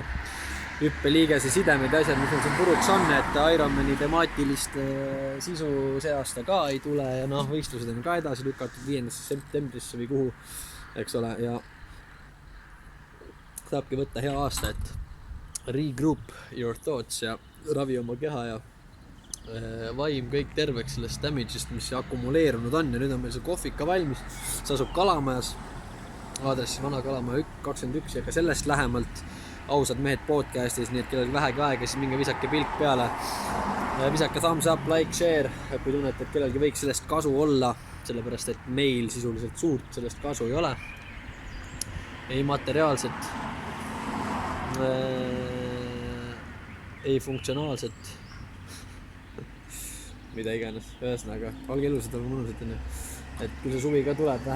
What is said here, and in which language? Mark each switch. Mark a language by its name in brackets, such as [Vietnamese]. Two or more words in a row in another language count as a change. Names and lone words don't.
[Estonian] Hüppeliigese sidemed ja asjad, mis on siin puruks on, et Ironmani temaatilist sisu see aasta ka ei tule ja võistlused on ka edasi lükatud 5. septembrisse või kuhu, eks ole, ja saabki võtta hea aasta, et [English] regroup your thoughts [Estonian] ja ravi oma keha ja vaim kõik terveks sellest damage'ist, mis akumuleerunud on ja nüüd on meil see kohvika valmis. See asub Kalamajas, aadressis Vana Kalamaja 21 ja ka sellest lähemalt Ausad mehed podcastis, nii et kellel vähegi aega, siis minge visake pilk peale, visake [English] thumbs up, like, share, [Estonian] kui tunnete, et kellelgi võiks sellest kasu olla, sellepärast et meil sisuliselt suurt sellest kasu ei ole, ei materiaalset, ei funktsionaalset, mida iganes, ühesõnaga, olge ilusad, olge mõnusad, et kui see suvi ka tuleb, vähe